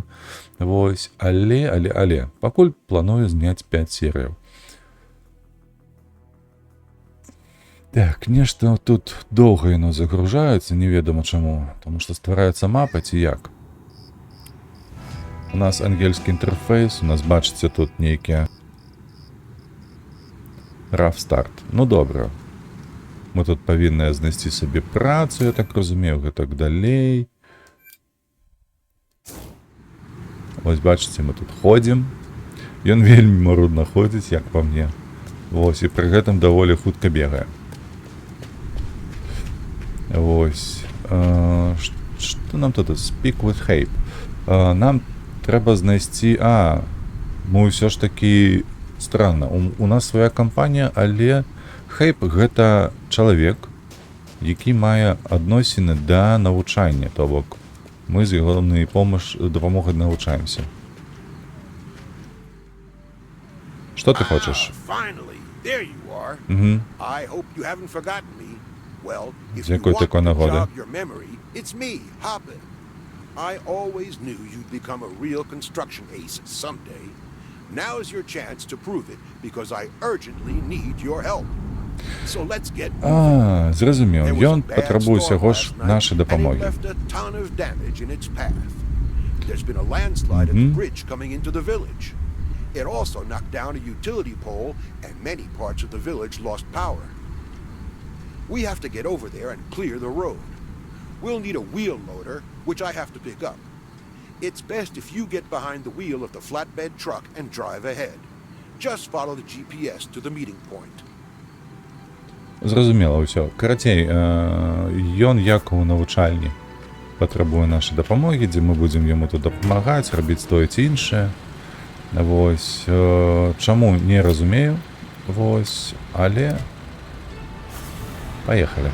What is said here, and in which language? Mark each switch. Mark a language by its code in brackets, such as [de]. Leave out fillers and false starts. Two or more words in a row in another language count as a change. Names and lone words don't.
[be] Вось, але, пакуль планую зняць 5 серыяў. Так, нешта тут доўга яно загружаецца, неведама чаму, таму што ствараецца мапа ці як. У нас ангельскі інтэрфейс, у нас, бачыце, тут нейкія [en] rough start. [be] Ну, добра. Мы тут павінны знайсці сабе працу, я так разумею, гэтак далей. Вось, бачыце, мы тут ходзім. Ён вельмі марудна ходзіць, як па мне. Вось, і пры гэтым даволі хутка бегае. Вось. Што нам тут? [en] Speak with Hape. [be] Нам трэба знайсці... мы ўсё ж такі... Странна, у нас свая кампанія, але... Хейп — гэта чалавек, які мае адносіны да навучання, то бок мы з яго дапамогай навучаемся. Што ты хочаш? З якой такой нагоды? [en] Now is your chance to prove it, because I urgently need your help. So let's get [be] зразумеў. Ён патрабуе ўсяго ж нашай дапамогі. [en] There's been a landslide at the bridge coming into the village. It also knocked down a utility pole, and many parts of the village lost power. We have to get over there and clear the road. We'll need a wheel loader, which I have to pick up. It's best if you get behind the wheel of the flatbed truck and drive ahead. Just follow the GPS to the meeting point. [be] Зразумела ўсё. Карацей, ён як у навучальні патрабуе нашай дапамогі, дзе мы будзем яму тут дапамагаць, рабіць тое ці іншае. Вось, чаму не разумею. Вось, але паехалі.